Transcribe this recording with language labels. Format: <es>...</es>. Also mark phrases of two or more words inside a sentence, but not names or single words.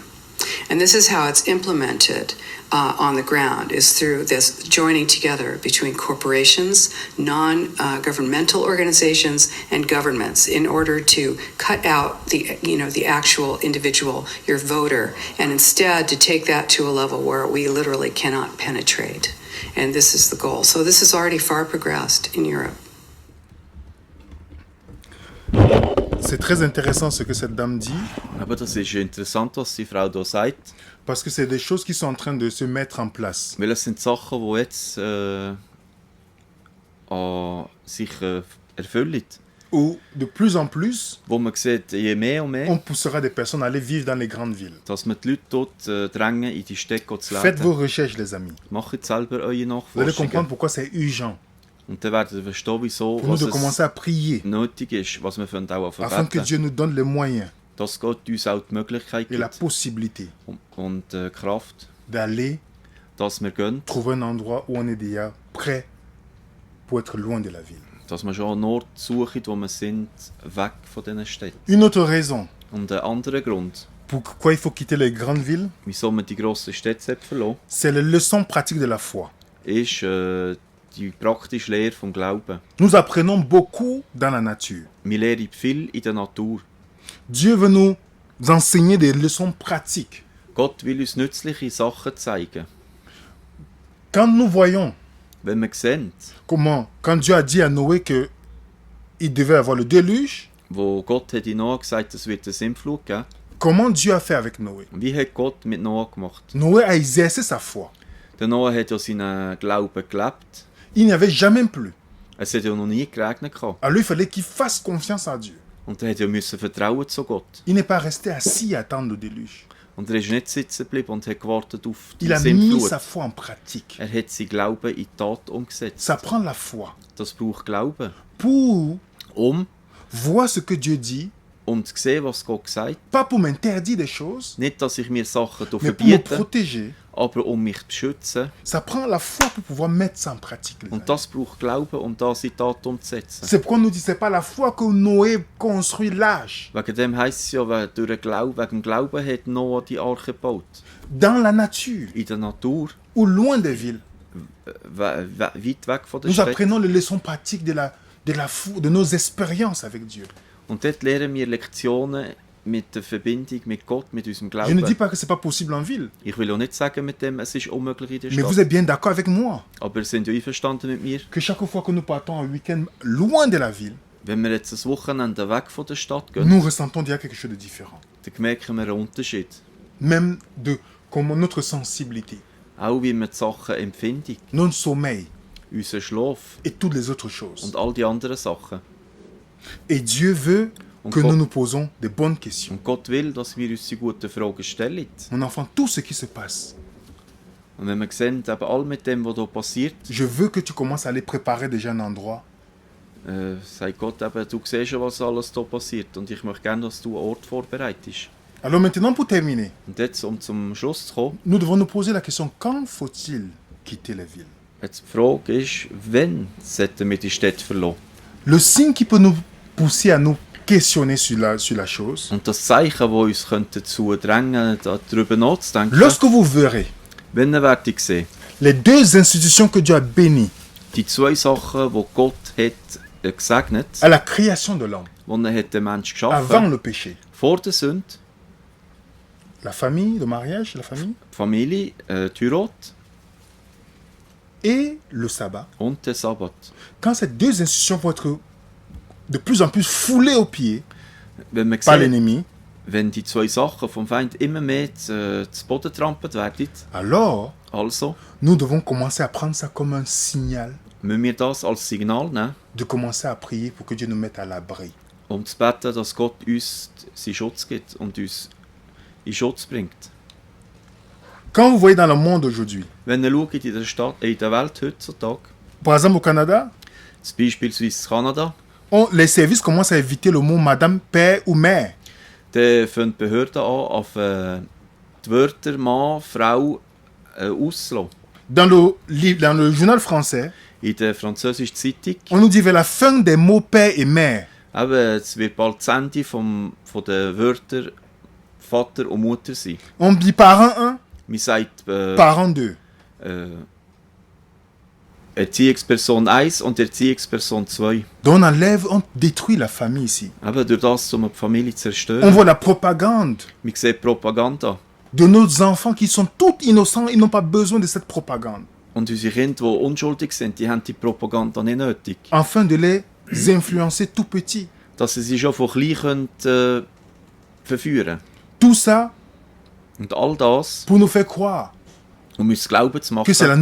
<en>And this is how it's implemented on the ground, is through this joining together between corporations, non-governmental organizations, and governments in order to cut out the actual individual, your voter, and instead to take that to a level where we literally cannot penetrate. And this is the goal. So this is already far progressed in Europe.</en> <fr>C'est très intéressant ce que cette dame dit,</fr> <de>Aber das ist interessant, was die Frau da sagt,</de> <fr>parce que c'est des choses qui sont en train de se mettre en place.</fr> <de>weil es sind Sachen, die jetzt sich erfüllen.</de> <fr>Où de plus en plus,</fr> <de>Wo man sieht, je mehr und mehr,</de> <fr>on poussera des personnes à aller vivre dans les grandes villes.</fr> <de>dass man die Leute dort drängen, in die Städte zu</de> <fr>Faites vos</fr> <de>leben.</de> <fr>recherches, les amis.</fr> <de>Macht selber eure</de> <fr>Vous allez</fr> <de>Nachforschungen.</de> <fr>comprendre pourquoi c'est urgent</fr> <de>Und dann werdet ihr verstehen, wieso</de> <fr>pour nous</fr> <de>was</de> <fr>de</fr> <de>es</de> <fr>commencer à prier,</fr> <de>nötig ist, was wir auch</de> <fr>afin que</fr> <de>verbeten.</de> <fr>Dieu nous donne les moyens</fr> <de>Dass Gott uns auch die Möglichkeit</de> <fr>et la</fr> <de>gibt</de> <fr>possibilité</fr> <de>und Kraft,</de> <fr>d'aller</fr> <de>dass wir gehen,</de> <fr>trouver un endroit où on est déjà prêt pour être loin de la ville.</fr> <de>dass wir schon einen Ort suchen, wo wir sind, weg von diesen Städten.</de> <fr>Une autre raison</fr> <de>Und ein anderer Grund,</de> <fr>pourquoi il faut quitter les grandes villes,</fr> <de>wieso man die grossen Städte verlassen</de> <fr>c'est les leçons pratiques de la foi.</fr> <de>ist die praktische Lehre vom Glauben.</de> <fr>Nous apprenons beaucoup dans la nature.</fr> <de>Wir lernen viel in der Natur.</de> <fr>Dieu veut nous enseigner des leçons pratiques.</fr> <de>Gott will uns nützliche Sachen zeigen.</de> <fr>Quand nous voyons</fr> <de>Wenn wir sehen,</de> <fr>comment, quand Dieu a dit à Noé que il devait avoir le déluge,</fr> <de>wo Gott hat in Noah gesagt, es wird eine Sintflut geben,</de> <fr>comment Dieu a fait avec Noé?</fr> <de>wie hat Gott mit Noah gemacht?</de> <fr>Noé a exercé sa foi.</fr> <de>Der Noah hat ja seinen Glauben gelebt.</de> <fr>Il n'y avait jamais plu.</fr> <de>Es hat ja noch nie geregnet gehabt.</de> <fr>Alors il fallait qu'il fasse confiance à Dieu.</fr> <de>Und er hat ja müssen vertrauen zu Gott.</de> <fr>Il n'est pas resté assis à attendre le déluge.</fr> <de>Und er ist nicht sitzen geblieben und hat gewartet auf die</de> <fr>Il a mis</fr> <de>Sintflut.</de> <fr>sa foi en pratique.</fr> <de>Er hat seinen Glauben in die Tat umgesetzt.</de> <fr>Ça prend la foi</fr> <de>Das braucht Glauben.</de> <fr>pour</fr> <de>Um</de> <fr>voir ce que Dieu dit,</fr> <de>zu sehen, was Gott gesagt hat.</de> <fr>pas pour m'interdire des choses,</fr> <de>Nicht, dass ich mir Sachen</de> <fr>mais pour me</fr> <de>verbiete,</de> <fr>protéger.</fr> <de>aber um mich zu beschützen.</de> <fr>Ça prend la foi pour pouvoir mettre ça en pratique. les amis.</fr> <de>Und das braucht Glauben, um das in die Tat umzusetzen.</de> <fr>C'est pourquoi on nous dit c'est pas la foi que Noé construit l'arche.</fr> <de>Wegen dem heisst es ja, wegen dem Glauben hat Noah die Arche gebaut.</de> <fr>Dans la nature</fr> <de>In der Natur,</de> <fr>ou loin des villes.</fr> <de>weit weg von der</de> <fr>Nous</fr> <de>Stadt.</de> <fr>apprenons les leçons pratiques de nos expériences avec Dieu.</fr> <de>Und dort lernen wir Lektionen mit der Verbindung mit Gott, mit unserem</de> <fr>Je ne dis</fr> <de>Glauben.</de> <fr>pas que c'est pas possible en ville,</fr> <de>Ich will auch nicht sagen mit dem, es ist unmöglich in der</de> <fr>mais vous</fr> <de>Stadt.</de> <fr>êtes bien d'accord avec moi</fr> <de>Aber sind ja einverstanden mit mir,</de> <fr>que chaque fois que nous partons un week-end loin de la ville,</fr> <de>wenn wir jetzt ein Wochenende weg von der Stadt gehen,</de> <fr>nous ressentons déjà quelque chose de différent.</fr> <de>dann merken wir einen Unterschied.</de> <fr>Même de comment notre sensibilité,</fr> <de>Auch wie wir die Sachen empfinden,</de> <fr>notre sommeil</fr> <de>unseren Schlaf</de> <fr>et toutes les autres choses.</fr> <de>und all die anderen Sachen.</de> <fr>Et Dieu veut</fr> <de>Und</de> <fr>que</fr> <de>Gott-</de> <fr>nous nous posons des bonnes questions.</fr> <de>Und Gott will, dass wir uns die guten Fragen stellen.</de> <fr>Mon enfant, tout ce qui se passe,</fr> <de>Und wenn wir sehen, eben all mit dem, was hier passiert,</de> <fr>je veux que tu commences à aller préparer déjà un endroit</fr> <de>sagt Gott eben, du siehst schon, was alles hier passiert. Und ich möchte gerne, dass du einen Ort vorbereitest.</de> <fr>Alors maintenant, pour terminer,</fr> <de>Und jetzt, um zum Schluss zu kommen,</de> <fr>nous devons nous poser la question, quand faut-il quitter les villes?</fr> <de>jetzt die Frage ist, wann sollten wir die Städte verlassen?</de> <fr>Le signe qui peut nous pousser à nous questionner sur la chose,</fr> <de>Und das Zeichen, das uns könnte dazu drängen, darüber nachzudenken,</de> <fr>lorsque vous verrez</fr> <de>wenn werde ich sehen,</de> <fr>les deux institutions que Dieu a bénies</fr> <de>die zwei Sachen, die Gott hat gesegnet,</de> <fr>à la création de l'homme,</fr> <de>die er hat den Menschen</de> <fr>avant</fr> <de>geschaffen,</de> <fr>le péché,</fr> <de>vor der Sünde,</de> <fr>la famille, le mariage, la famille,</fr> <de>die Familie, die Heirat</de> <fr>et le sabbat,</fr> <de>und der Sabbat.</de> <fr>quand ces deux institutions vont être de plus en plus foulées aux pieds</fr> <de>Wenn man</de> <fr>par</fr> <de>sieht,</de> <fr>l'ennemi,</fr> <de>wenn die zwei Sachen vom Feind immer mehr zu Boden trampelt werden,</de> <fr>alors</fr> <de>also</de> <fr>nous devons commencer à prendre ça comme un signal</fr> <de>müssen wir das als Signal nehmen,</de> <fr>de commencer à prier pour que Dieu nous mette à l'abri.</fr> <de>um zu beten, dass Gott uns seinen Schutz gibt und uns in Schutz bringt.</de> <fr>Quand vous voyez dans le monde aujourd'hui,</fr> <de>Wenn ihr schaut in der Stadt, in der Welt heutzutage,</de> <fr>par exemple au Canada,</fr> <de>beispielsweise in Kanada,</de> <fr>les services commencent à éviter le mot madame, père ou mère.</fr> <de>dann fangen die Behörden an, auf die Wörter Mann, Frau auszulassen.</de> <fr>Dans le journal français,</fr> <de>In der französischen Zeitung,</de> <fr>on nous dit vers la fin des mots père et mère.</fr> <de>eben, es wird bald das Ende von den Wörtern Vater und Mutter sein.</de> <fr>On dit parent 1,</fr> <de>Man sagt</de> <fr>parent 2.</fr> <de>Erziehungsperson 1 und Erziehungsperson 2.</de> <fr>Donc on détruit la famille ici.</fr> <de>Eben durch das, um die Familie zu</de> <fr>On</fr> <de>zerstören.</de> <fr>voit la propagande</fr> <de>Man sieht Propaganda.</de> <fr>de nos enfants qui sont tous innocents, ils n'ont pas besoin de cette propagande,</fr> <de>Und unsere Kinder, die unschuldig sind, die haben die Propaganda nicht nötig.</de> <fr>afin de les influencer tout petits.</fr> <de>dass sie sich schon von klein verführen</de> <fr>Tout ça</fr> <de>Und all das,</de> <fr>pour nous faire croire</fr> <de>um uns glauben zu</de> <fr>que c'est</fr> <de>machen,</de>